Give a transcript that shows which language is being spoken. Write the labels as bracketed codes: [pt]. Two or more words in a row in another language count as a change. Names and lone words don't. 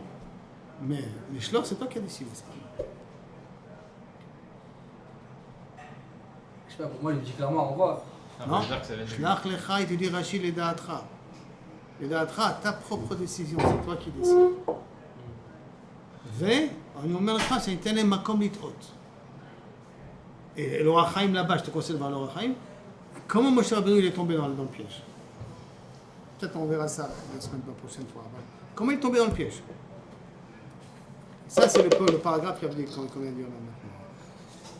[fr] Mais Lishloach, c'est toi qui as décidé, c'est pas moi. Je sais pas, pour moi, il dit clairement envoie. Non, dire que ça vient de lui. [he] שלח לך, [fr] il te dit Rashi Ledaatra. Ledaatra, ta propre décision, c'est toi qui décides. [he] On אומר לך שניתן להם מקום לטעות. [fr] l'Or HaChaim là-bas, je te conseille de voir l'Or HaChaim. Comment Moshe Rabbeinu il est tombé dans le piège? Peut-être on verra ça la semaine prochaine fois. Comment il est tombé dans le piège? Ça, c'est le paragraphe qu'on vient de dire là maintenant.